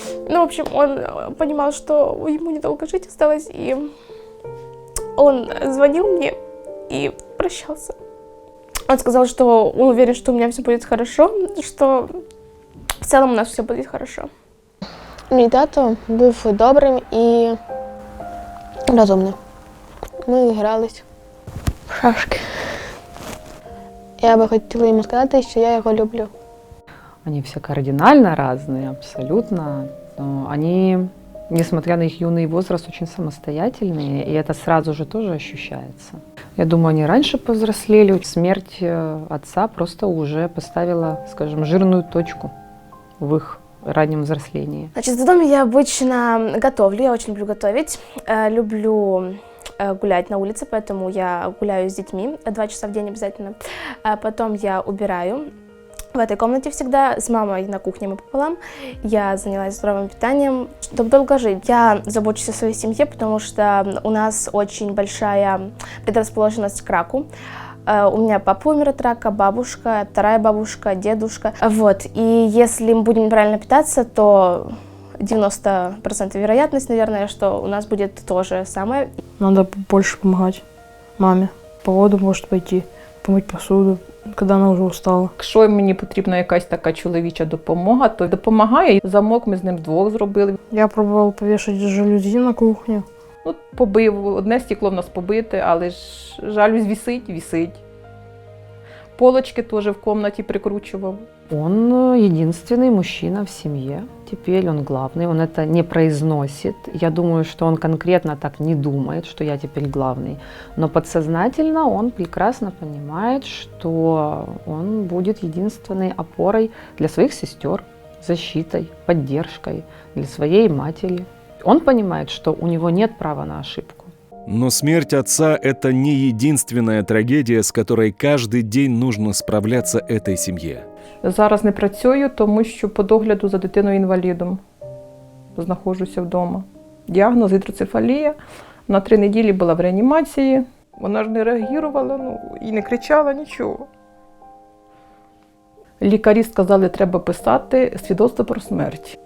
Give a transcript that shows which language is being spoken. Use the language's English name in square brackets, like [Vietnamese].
[Russian] В общем, он понимал, что ему недолго жить осталось, и он звонил мне и прощался. Он сказал, что он уверен, что у меня все будет хорошо, что в целом у нас все будет хорошо. [Ukrainian] Мій тато був добрим і розумним. Ми грались в шашки. Я би хотіла йому сказати, що я його люблю. [Russian] Они все кардинально разные, абсолютно. Но они, несмотря на их юный возраст, очень самостоятельные, и это сразу же тоже ощущается. Я думаю, они раньше повзрослели. Смерть отца просто уже поставила, скажем, жирную точку в их раннем взрослении. Значит, в доме я обычно готовлю, я очень люблю готовить, люблю гулять на улице, поэтому я гуляю с детьми 2 часа в день обязательно. Потом я убираю. В этой комнате всегда, с мамой на кухне мы пополам. Я занялась здоровым питанием, чтобы долго жить. Я забочусь о своей семье, потому что у нас очень большая предрасположенность к раку. У меня папа умер от рака, бабушка, 2-я бабушка, дедушка. Вот. И если мы будем неправильно питаться, то 90% вероятность, наверное, что у нас будет то же самое. Надо больше помогать маме. По воду может пойти, помыть посуду, когда она уже устала. [Ukrainian] Якщо мені потрібна якась така чоловіча допомога, то допомагає. Замок ми з ним вдвох зробили. [Russian] Я пробовал повешать жалюзи на кухню. [Ukrainian] Побив, одне стекло в нас побите, але ж жалюзь висить. Полочки теж в кімнаті прикручував. [Russian] Он единственный мужчина в семье. Теперь он главный, он это не произносит. Я думаю, что он конкретно так не думает, что я теперь главный. Но подсознательно он прекрасно понимает, что он будет единственной опорой для своих сестер, защитой, поддержкой для своей матери. Он понимает, что у него нет права на ошибку. Но смерть отца – это не единственная трагедия, с которой каждый день нужно справляться этой семье. [Ukrainian] Зараз не працюю, тому що по догляду за дитиною-інвалідом знаходжуся вдома. Діагноз гідроцефалія. На 3 неділі була в реанімації. Вона ж не реагувала, і не кричала нічого. Лікарі сказали, треба писати свідоцтво про смерть.